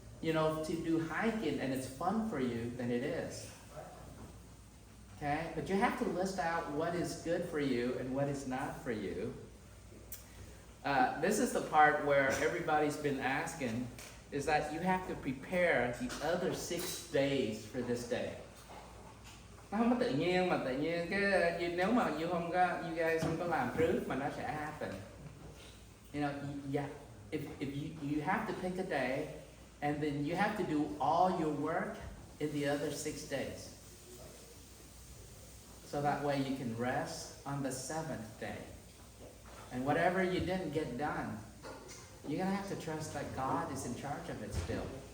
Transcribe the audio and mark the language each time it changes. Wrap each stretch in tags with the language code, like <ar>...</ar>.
<en>you know, to do hiking and it's fun for you, then it is. Okay? But you have to list out what is good for you and what is not for you. This is the part where everybody's been asking, is that you have to prepare the other 6 days for this day.</en> <vi>Nó không có tự nhiên mà tự nhiên cái nếu mà</vi> <en>you guys</en> <vi>không có làm trước mà nó sẽ</vi> <en>happen. You know, yeah, if you have to pick a day and then you have to do all your work in the other 6 days. So that way you can rest on the 7th day. And whatever you didn't get done, you're gonna have to trust that God is in charge of it still.</en>